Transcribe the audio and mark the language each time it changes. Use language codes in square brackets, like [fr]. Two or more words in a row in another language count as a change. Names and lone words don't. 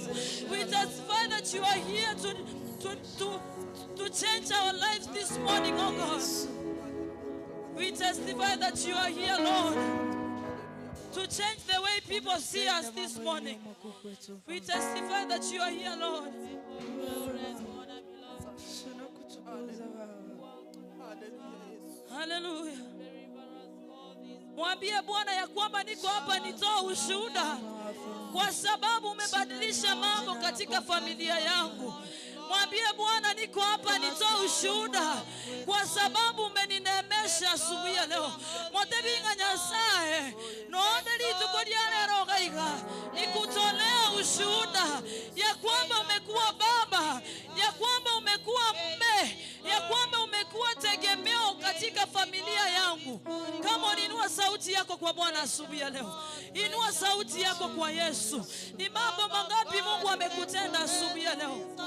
[en] We testify that you are here to change our lives this morning, oh God. We testify that you are here, Lord, to change the way people see us this morning. We testify that you are here, Lord. Hallelujah. [sw] Mwambie Bwana ya kwamba niko hapa nitoa ushuhuda kwa sababu umebadilisha mambo katika familia yangu. Mwambie Bwana niko hapa nitoa ushuhuda kwa sababu umenineemesha asubuhi ya leo. [guz] Motebinga Nyasaye noonde litukolia leo gaiga [sw] nikutolea ushuhuda ya kwamba umekuwa baba, ya kwamba umekuwa mume, ya kwamba umekuwa tegemeo katika familia yangu. Kama uninua sauti yako kwa Bwana asubuhi ya leo, inua sauti yako kwa Yesu. Ni mambo mangapi Mungu amekutenda asubuhi ya leo?